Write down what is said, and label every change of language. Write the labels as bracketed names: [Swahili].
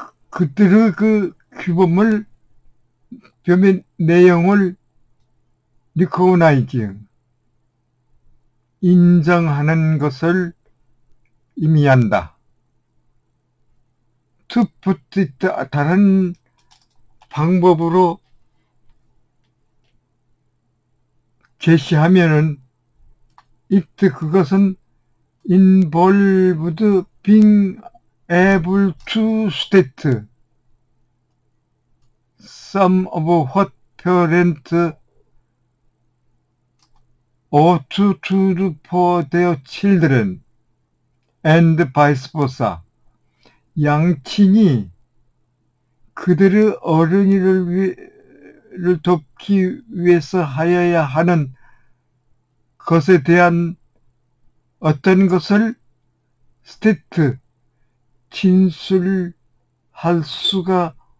[Korean] 그들의 그 규범을, 표면 내용을 recognize, 인정하는 것을 의미한다. [English] to put it, [Korean] 다른 방법으로 제시하면은 [English] it, [Korean] 그것은 [English] involved being able to state some of what parents ought to do for their children and vice versa. [Korean] 양친이 그들의 어린이를 돕기 위해서 하여야 하는 것에 대한 어떤 것을 스테이트, 진술할 수가